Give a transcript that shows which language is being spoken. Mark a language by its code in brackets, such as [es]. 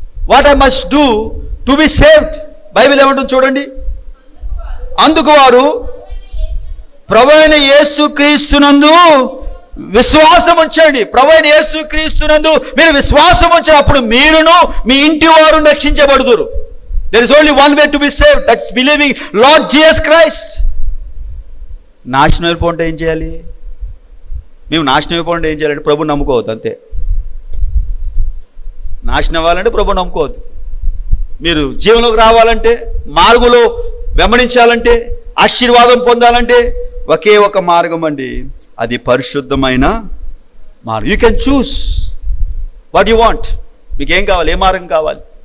[en] What I must do to be saved? [te] Bible ఏమంటుంది చూడండి. అందుకు వారు ప్రభువైన యేసుక్రీస్తునందు విశ్వాసం ఉంచండి. ప్రభువైన యేసుక్రీస్తునందు మీరు విశ్వాసం ఉంచండి, అప్పుడు మీరును మీ ఇంటి వారు రక్షించబడుదురు. [en] There is only one way to be saved, that's believing Lord Jesus Christ. [te] నాశనం అయిపోతే ఏం చేయాలి? మేము నాశనం అయిపోతే ఏం చేయాలంటే ప్రభుని నమ్ముకోవద్దు, అంతే. నాశనం అవ్వాలంటే ప్రభుని నమ్ముకోవద్దు. మీరు జీవనంలోకి రావాలంటే, మార్గంలో వెంబడించాలంటే, ఆశీర్వాదం పొందాలంటే ఒకే ఒక మార్గం అండి, అది పరిశుద్ధమైన మార్గం. [en] You can choose what you want. [te] మీకు ఏం కావాలి? ఏ మార్గం కావాలి?